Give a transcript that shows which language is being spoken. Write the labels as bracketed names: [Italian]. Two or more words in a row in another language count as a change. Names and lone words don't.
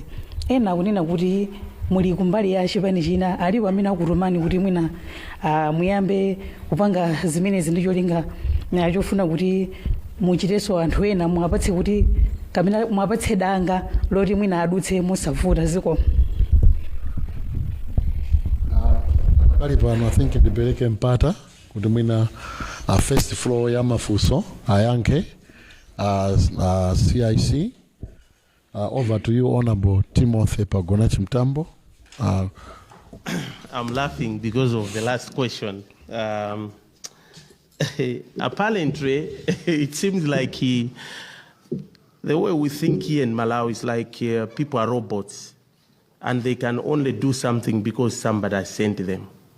[Nyanja] Ena kunena kuti muli kumbali ya chipani china alipo amene akutumani kuti mwina muyambe kupanga zimene zindicholinga chofuna kuti muchiteso anthu ena mwapatse kuti kamina mwapatse danga loti mwina adutse mosavuta ziko. Pali pano [English] I think [Nyanja] ndipereke mpata kuti mwina [English] first floor [Nyanja] ya mafuso ayanke CIC. [English] Over to you, Honorable Timothy Pagonachi Mtambo. I'm laughing because of the last question. Apparently, it seems like the way we think here in Malawi is like people are robots and they can only do something because somebody has sent them.